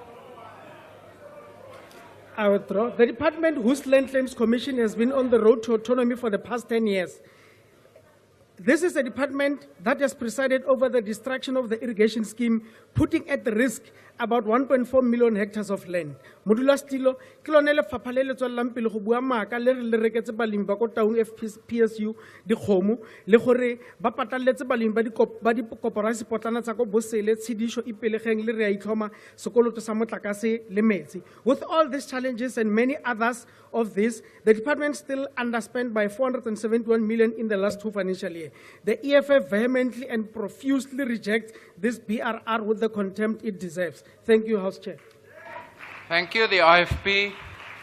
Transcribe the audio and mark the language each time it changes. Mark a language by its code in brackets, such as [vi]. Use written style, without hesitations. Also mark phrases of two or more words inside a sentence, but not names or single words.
[en] I withdraw. The department whose Land Claims Commission has been on the road to autonomy for the past 10 years. This is a department that has presided over the destruction of the irrigation scheme, putting at risk about 1.4 million hectares of land. [tn] Modula Stilo, Kilonele Fapalele Lampil Hubuamaka, le reketse balimi ba ko taung FPSU, di Khomu, le gore ba pataletse balimi ba di koporasi potlana tsa ko Bosele, Tshidisho Ipelegeng le re a itlhoma sekoloto sa motlakase le metsi. [en] With all these challenges and many others of this, the department still underspent by 471 million in the last 2 financial years. The EFF vehemently and profusely rejects this BRR with the contempt it deserves. Thank you, House Chair. Thank you, the IFP.